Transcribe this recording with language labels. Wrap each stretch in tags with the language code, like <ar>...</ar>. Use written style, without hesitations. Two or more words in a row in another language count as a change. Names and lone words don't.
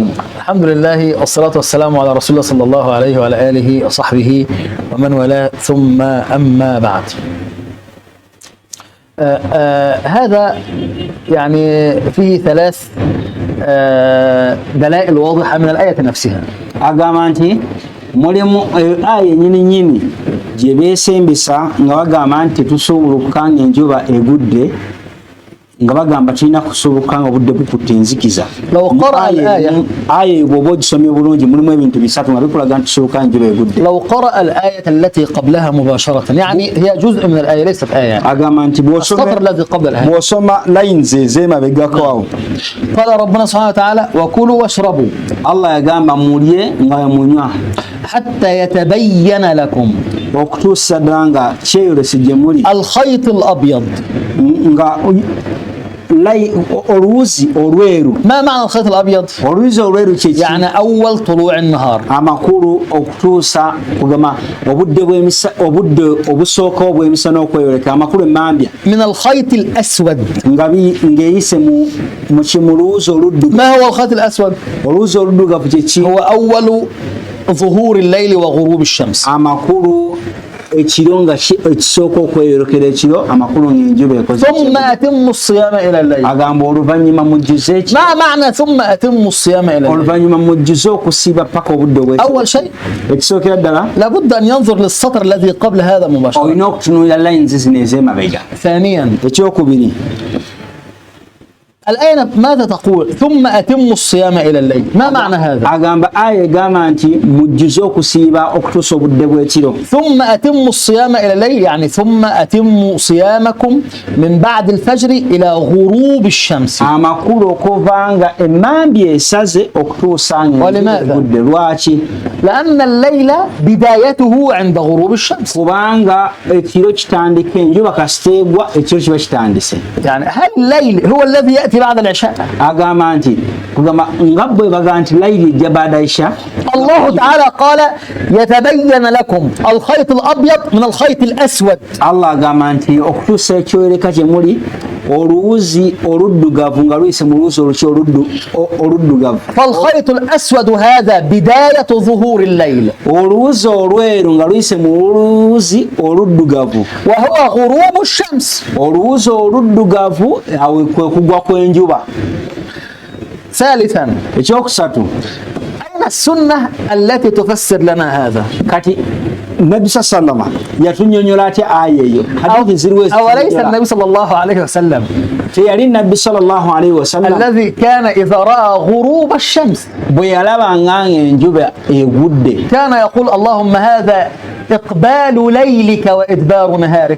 <ar>الحمد لله والصلاة والسلام على رسول الله صلى الله عليه وعلى آله وصحبه ومن والاه ثم أما بعد. هذا يعني فيه ثلاث دلائل واضحة من الآية نفسها.</ar> <lg>أقامانتي mulimu aya nyini gye beesembesa nga bagamba nti tetusobola enjuba egudde nga bagamba tulina kusoboka nga obudde bukutte enzikiza. aya bw'oba ogisomye bulungi mulimu ebintu bisatu nga bikulaga nti tusoboka enjuba egudde.</lg> <ar>لو قرأ الآية التي قبلها مباشرة يعني هي جزء من الآية ليست آية.</ar> <lg>agamba nti</lg> <ar>السطر الذي قبل الآية</ar> <lg>bw'osoma lines ez'emabegako awo.</lg> <ar>قال ربنا سبحانه وتعالى وكلوا واشربوا.</ar> <lg>Allah yagamba mulye nga munywa</lg> <ar>حتى يتبين لكم</ar> <lg>okutuusa ddala nga kyeyolese gye muli</lg> <ar>الخيط الأبيض.</ar> <lg>nga oluwuzi olweru.</lg> <ar>ما معنى الخيط الأبيض؟</ar> <lg>oluwuzi olweru kyeki</lg> <ar>يعني أول طلوع النهار.</ar> <lg>amakulu okutuusa kugamba obudde obusooka obw'emisana okweyoleka amakulu emambya</lg> <ar>من الخيط الأسود.</ar> <lg>ng'eyise mu luwuzi oluddugavu.</lg> <ar>ما هو الخيط الأسود؟</ar> <lg>oluwuzi oluddugavu kyeki</lg> <ar>هو أول ظهور الليل وغروب الشمس.</ar> <lg>amakulu ekiro nga ekisooka okweyolekera ekiro amakulu ng'enjuba ekoze.</lg> <ar>ثم أتموا الصيام إلى الليل.</ar> <lg>agamba oluvannyuma mujjuze eki</lg> <ar>ما معنى ثم أتموا الصيام إلى الليل؟</ar> <lg>oluvannyuma mujjuze okusiiba paka obudde obw'ekiro.</lg> <ar>أول شيء</ar> <lg>ekisookera ddala</lg> <ar>لابد أن ينظر للسطر الذي قبل هذا مباشرة.</ar> <lg>olina okutunuulira lines zino ez'emabega.</lg> <ar>ثانيا</ar> <lg>ekyokubiri</lg> <ar>الآية ماذا تقول؟ ثم أتموا الصيام إلى الليل. ما معنى هذا؟</ar> <lg>agamba aya egamba nti mujjuze okusiiba okutuusa obudde bw'ekiro.</lg> <ar>ثم أتموا الصيام إلى الليل يعني ثم أتموا صيامكم من بعد الفجر إلى غروب الشمس.</ar> <lg>amakulu okuva nga emmambya esaze okutuusa ng'egudde. lwaki?</lg> <ar>لأن الليل بدايته عند غروب الشمس.</ar> <lg>kubanga ekiro kitandika enjuba kasiteegwa ekiro kiba kitandise.</lg> <ar>يعني هل الليل هو الذي يأتي بعد العشاء؟</ar> <lg>agamba nti kugamba nga bwe baga nti layiri ejja baada isha.</lg> <ar>الله تعالى قال يتبين لكم الخيط الأبيض من الخيط الأسود.</ar> <lg>Allah agamba nti okutuusa ekyoyoleka gye muli oluwuzi oluddugavu nga luyise mu luwuzi oluddugavu.</lg> <ar>فالخيط الأسود هذا بداية ظهور الليل.</ar> <lg>oluwuzi olweru nga luyise mu luwuzi oluddugavu.</lg> <ar>وهو غروب الشمس.</ar> <lg>oluwuzi oluddugavu awe kwe kugwa kw'enjuba.</lg> <ar>ثالثا</ar> <lg>ekyokusatu</lg> <ar>أين السنة التي تفسر لنا هذا؟</ar> <lg>kati nabbi sallama yatunnyonnyola atya aya eyo. hadithi ziriwo</lg> <ar>أوليس النبي صلى الله عليه وسلم</ar> <lg>teyali nabbi</lg> <ar>صلى الله عليه وسلم الذي كان إذا رأى غروب الشمس</ar> <lg>bwe yalabanga enjuba egudde</lg> <ar>كان يقول اللهم هذا إقبال ليلك وإدبار نهارك.</ar>